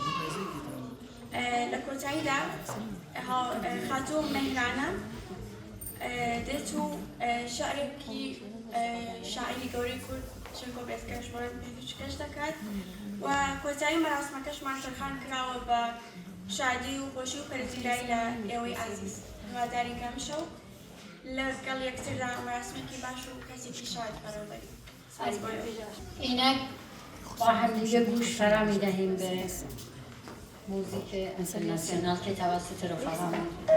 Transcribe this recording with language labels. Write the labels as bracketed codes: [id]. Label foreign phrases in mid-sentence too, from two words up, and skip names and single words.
[ckb] لە کۆتاییدا خاتوو مەهرانە دێت و شعرێکی شاعیری گەورەی کورد شێرکۆ بێتکەشمان پێشکەش دەکات و کۆتایی مەراسمەکەشمان سەرخان کراوە بە شادی و خۆشی و پەرزیرایی لە ئێوەی عەزیز. هیوادارین کە ئەمشەو لەگەڵ یەکتردا مەراسمێکی باش و کەسێکی شاد بەڕێوەبەرین. [fa] اینک با همدیگه گوش فرا میدهیم به موزیک اینترناسیونال که توسط رفقامون